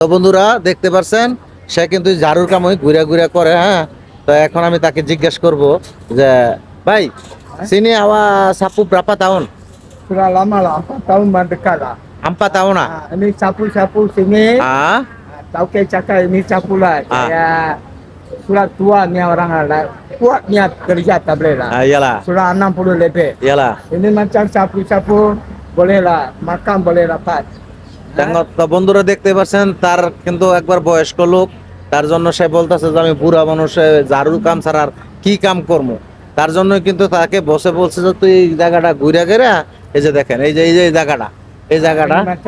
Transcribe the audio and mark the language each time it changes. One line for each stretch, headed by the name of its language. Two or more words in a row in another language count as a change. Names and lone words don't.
Bangla: তো বন্ধুরা দেখতে পাচ্ছেন সে কিন্তু ঝাড়ুর কামই ঘুরে ঘুরে করে। হ্যাঁ, তো এখন আমি তাকে জিজ্ঞেস করব যে ভাই
Malay: sini awak sapu berapa tahun? Sudah lama lah, 4 tahun mendekat lah. 4 tahun ah? Ini sapu-sapu sini, Ah, Tauke cakap ini sapu lah. Ah. Saya sudah tua ni orang lah. Kuat niat kerja tak boleh lah. iyalah, Sudah 60 lebih. iyalah. Ini macam sapu-sapu boleh lah, makan boleh dapat.
Bangla: তো বন্ধুরা দেখতে পাচ্ছেন তার কিন্তু একবার বয়স্ক লোক, তার জন্য সে বলতেছে যে আমি বুড়া মানুষ, ঝাড়ু কাম ছাড়া আর কি কাম করবো। তার জন্য কিন্তু তাকে বসে বলছে যে তুই এই জায়গাটা ঘুরে ঘেরে, এই যে দেখেন এই যে এই জায়গাটা
Malay: Ini macam